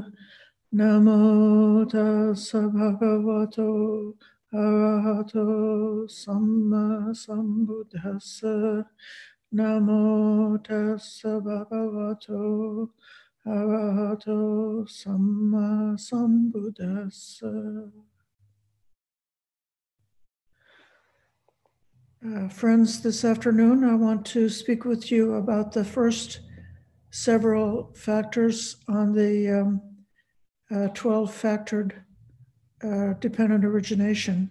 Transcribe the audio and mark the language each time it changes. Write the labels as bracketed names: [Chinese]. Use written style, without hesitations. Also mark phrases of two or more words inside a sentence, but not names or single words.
[Pali] Namo tassa bhagavato arahato samma sambuddhassa. Namo tassa bhagavato arahato samma sambuddhassa. [English] Friends, this afternoon I want to speak with you about the first several factors on the 12-factored dependent origination.